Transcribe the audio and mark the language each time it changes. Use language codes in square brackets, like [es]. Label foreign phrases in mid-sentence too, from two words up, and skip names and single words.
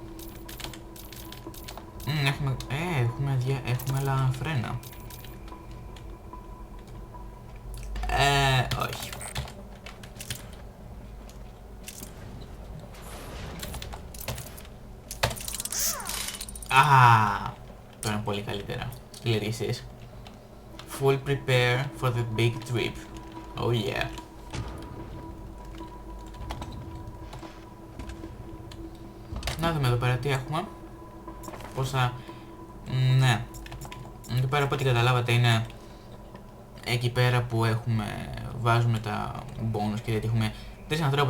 [el] έχουμε άλλα φρένα. Όχι. Τώρα είναι πολύ καλύτερα. Λέτε εσείς. [en] Full prepare for the big trip. Oh yeah. [el] Να δούμε εδώ πέρα τι έχουμε. Πόσα... Ναι. Εδώ πέρα από ό,τι καταλάβατε είναι εκεί πέρα που βάζουμε τα bonus και γιατί έχουμε τρεις ανθρώπους.